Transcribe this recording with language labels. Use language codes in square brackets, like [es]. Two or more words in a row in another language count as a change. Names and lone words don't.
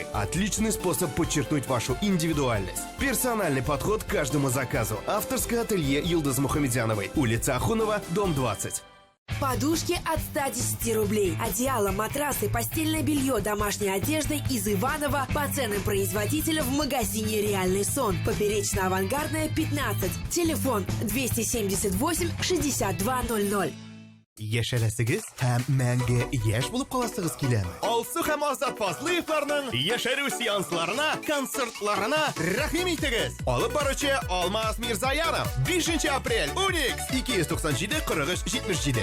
[ru] Отличный способ подчеркнуть вашу индивидуальность. Персональный подход к каждому заказу. Авторское ателье Йылдыз Мухамедзяновой. Улица Ахунова, дом 20. Подушки от 110 рублей. Одеяло, матрасы, постельное белье, домашняя одежда из Иваново по ценам производителя в магазине «Реальный сон». Поперечно-авангардная, 15. Телефон 278 6200. [tt] Яшәрәсегез һәм мәңге яшь булып каласыгыз киләме? Алсу һәм Азат Фазлыевларның яшәрү сеансларына, концертларына рәхим итегез. Алып баручы Алмаз Мирзаянов 5 апрель Уникс 297 43 77.